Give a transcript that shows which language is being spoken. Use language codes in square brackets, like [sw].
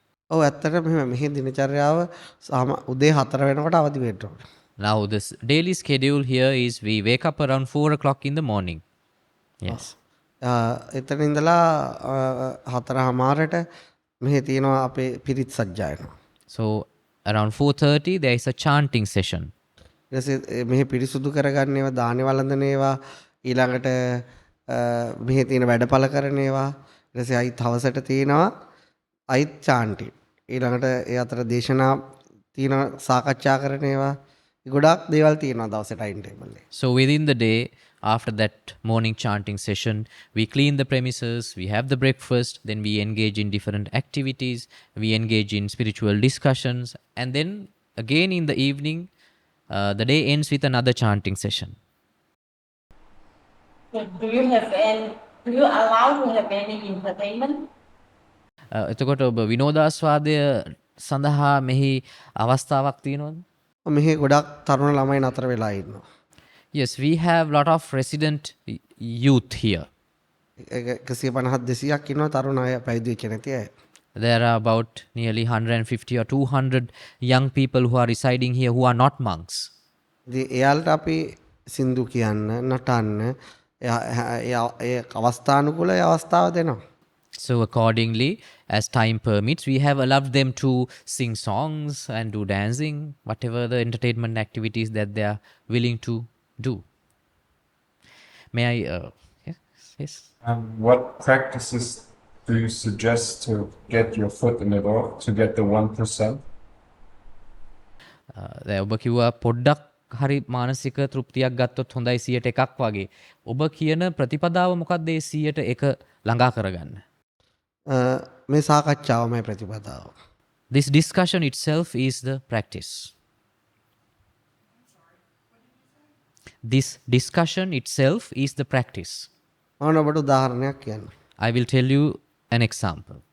[si] ඔව් ඇත්තටම මෙහි දිනචර්යාව උදේ 4 වෙනකොට අවදි වෙන්න ඕනේ. [en] Now this daily schedule here is we wake up around 4 o'clock in the morning. Yes. [si] එතන ඉඳලා 4:00ට මෙහි තියෙනවා අපේ පිරිත් සජ්ජායනා. [en] So around 4:30 there is a chanting session. [si] මෙහි පිරිසුදු කරගන්න ඒවා දානි වළඳන ඒවා ඊළඟට මෙහි තියෙන වැඩපළ කරන ඒවා ඊට පස්සේ අයිත් හවසට තියෙනවා අයිත් චාන්ටි ඊළඟට ඒ අතර දේශනා තියෙනවා සාකච්ඡා කරන ඒවා ගොඩාක් දේවල් තියෙනවා දවසේ ටයිම් ටේබල් එකේ. [en] So within the day, after that morning chanting session, we clean the premises, we have the breakfast, then we engage in different activities, we engage in spiritual discussions, and then again in the evening, the day ends with another chanting session. Do you have any? Do you allow to have any entertainment? [si] එතකොට ඔබ විනෝදාස්වාදය සඳහා මෙහි අවස්ථාවක් තියෙනවද? මෙහි ගොඩක් තරුණ ළමයි නතර වෙලා ඉන්නවා. [en] Yes, we have lot of resident youth here. [si] 150 200ක් ඉන්නවා තරුණ අය පැවිදි වෙච්ච නැති අය. [en] There are about nearly 150 or 200 young people who are residing here who are not monks. [si] ඉතින් එයාලට අපි සින්දු කියන්න නටන්න ඒ අවස්ථානුකූල ඒ අවස්ථාව දෙනවා. [en] So accordingly, as time permits, we have allowed them to sing songs and do dancing, whatever the entertainment activities that they are willing to do. May I? Yes. What practices do you suggest to get your foot in the door, to get the 1%? [si] දැන් ඔබ කිව්වා පොඩ්ඩක් හරි මානසික තෘප්තියක් ගත්තොත් හොඳයි 100%ක් වගේ. ඔබ කියන ප්‍රතිපදාව මොකක්ද ඒ 100% ළඟා කරගන්න? මේ සාකච්ඡාවමයි ප්‍රතිපදාව. [en] This discussion itself is the practice. This discussion itself is the practice. [si] මම ඔබට උදාහරණයක් කියන්න. [en] I will tell you an example.